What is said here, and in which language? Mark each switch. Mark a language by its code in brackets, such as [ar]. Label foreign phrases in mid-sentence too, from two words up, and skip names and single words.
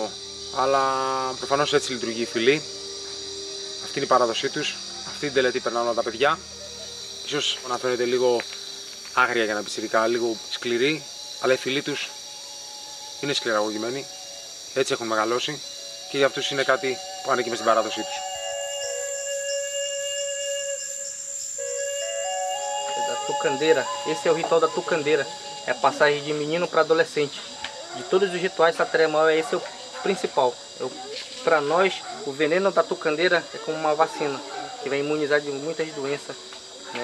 [el] Αλλά προφανώς έτσι λειτουργεί η φυλή. Αυτή είναι η παράδοσή τους. Αυτή την τελετή περνάνε όλα τα παιδιά. Ίσως να φαίνεται λίγο άγρια για να πιτσιρικά, λίγο σκληρή, αλλά η φυλή τους είναι σκληραγωγημένη. Έτσι έχουν μεγαλώσει και για αυτούς είναι κάτι που ανήκει μες στην παράδοσή τους. [pt] Tucandeira. Esse é o ritual da tucandeira. É a passagem de menino para adolescente. De todos os rituais Sateremau, esse é o principal. Para nós, o veneno da tucandeira é como uma vacina que vai imunizar de muitas doenças, né?